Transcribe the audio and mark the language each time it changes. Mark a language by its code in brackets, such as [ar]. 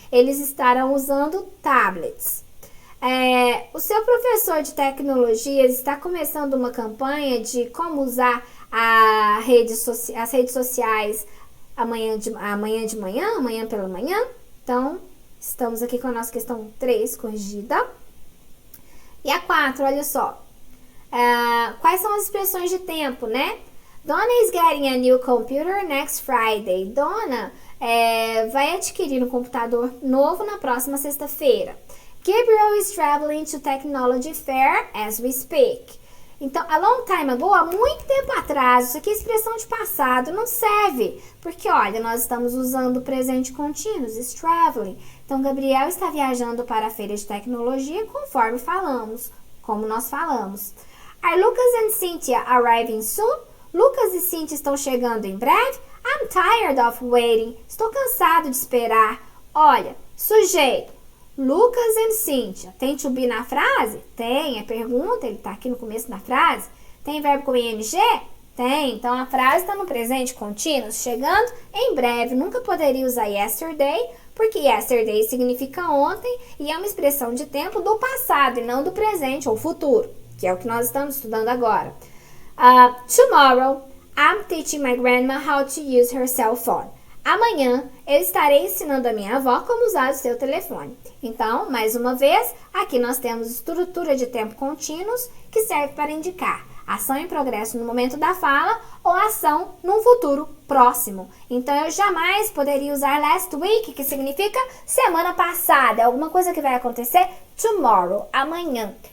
[pt] Eles estarão usando tablets. O seu professor de tecnologias está começando uma campanha de como usar as redes sociais amanhã pela manhã. Então, estamos aqui com a nossa questão 3 corrigida. E a 4, olha só. Quais são as expressões de tempo, né? [en] Donna is getting a new computer next Friday. [pt] Donna vai adquirir um computador novo na próxima sexta-feira. [en] Gabriel is traveling to Technology Fair as we speak. [pt] Então, [en] a long time ago, [pt] há muito tempo atrás, isso aqui é expressão de passado, não serve. Porque, olha, nós estamos usando o presente contínuo, is traveling. Então, Gabriel está viajando para a feira de tecnologia como nós falamos. [en] Are Lucas and Cynthia arriving soon? [pt] Lucas e Cynthia estão chegando em breve? [en] I'm tired of waiting. [pt] Estou cansado de esperar. Olha, sujeito. Lucas and Cynthia. Tem to be na frase? Tem. É pergunta, ele está aqui no começo da frase. Tem verbo com ing? Tem. Então, a frase está no presente contínuo, chegando em breve. Nunca poderia usar yesterday, porque yesterday significa ontem e é uma expressão de tempo do passado e não do presente ou futuro, que é o que nós estamos estudando agora. [en] Tomorrow, I'm teaching my grandma how to use her cell phone. [pt] Amanhã, eu estarei ensinando a minha avó como usar o seu telefone. Então, mais uma vez, aqui nós temos estrutura de tempo contínuos que serve para indicar ação em progresso no momento da fala ou ação num futuro próximo. Então, eu jamais poderia usar last week, que significa semana passada. É alguma coisa que vai acontecer tomorrow, amanhã.